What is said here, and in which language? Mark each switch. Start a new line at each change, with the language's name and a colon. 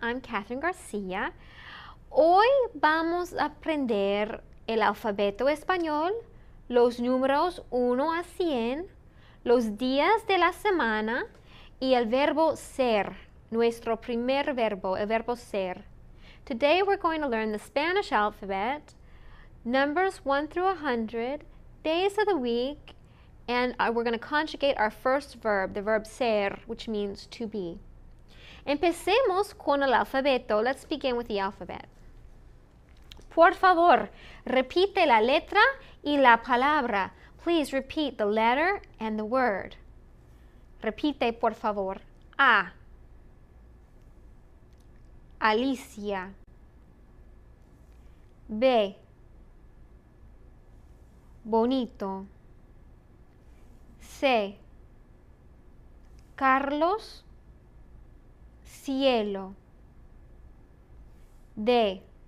English: I'm Catherine Garcia.
Spanish: Hoy vamos a aprender el alfabeto español, los números 1 a 100, los días de la semana y el verbo ser, nuestro primer verbo, el verbo ser.
English: Today we're going to learn the Spanish alphabet, numbers 1 through 100, days of the week, and we're going to conjugate our first verb, the verb ser, which means to be.
Spanish: Empecemos con el alfabeto.
English: Let's begin with the alphabet.
Spanish: Por favor, repite la letra y la palabra.
English: Please repeat the letter and the word.
Spanish: Repite, por favor. A. Alicia. B. Bonito. C. Carlos. Cielo. D.